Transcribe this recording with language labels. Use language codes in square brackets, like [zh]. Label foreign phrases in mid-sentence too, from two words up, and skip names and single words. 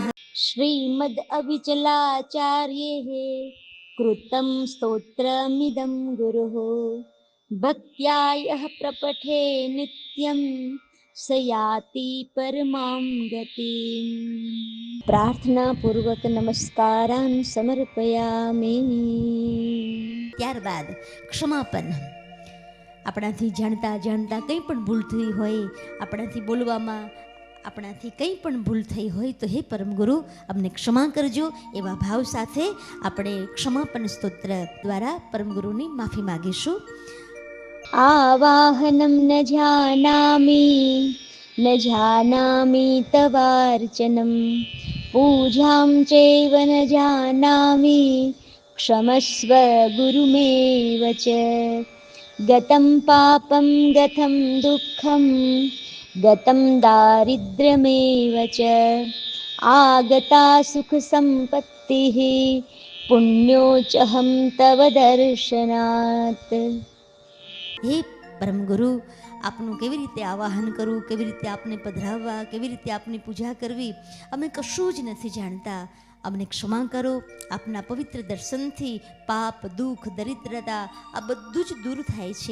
[sa] श्रीमद् अविचलाचार्येः कृतं स्तोत्रमिदं गुरुः भक्त्या यः प्रपठे नित्यं स याति परमां गतिम्। प्रार्थनापूर्वक नमस्कारान् समर्पयामि। [gu] ત્યારબાદ ક્ષમાપન. આપણાથી જાણતા જાણતા કંઈ પણ ભૂલ થઈ હોય, આપણાથી બોલવામાં આપણાથી કંઈ પણ ભૂલ થઈ હોય તો હે પરમ ગુરુ અમને ક્ષમા કરજો એવા ભાવ સાથે આપણે ક્ષમાપન સ્તોત્ર દ્વારા પરમ ગુરુની માફી માગીશું. [sa] आवाहनं न जानामि तवार्चनं पूजां चैव न जानामि क्षमस्व गुरुमेव च गतं पापं गतं दुःखं गतं दारिद्र्यमेव च आगता सुखसम्पत्तिः पुण्योऽहं तव दर्शनात्। [gu] હે પરમ ગુરુ આપનું કેવી રીતે આવાહન કરવું, કેવી રીતે આપને પધરાવવા, કેવી રીતે આપની પૂજા કરવી અમે કશું જ નથી જાણતા. અમને ક્ષમા કરો. આપના પવિત્ર દર્શનથી પાપ, દુઃખ, દરિદ્રતા આ બધું જ દૂર થાય છે.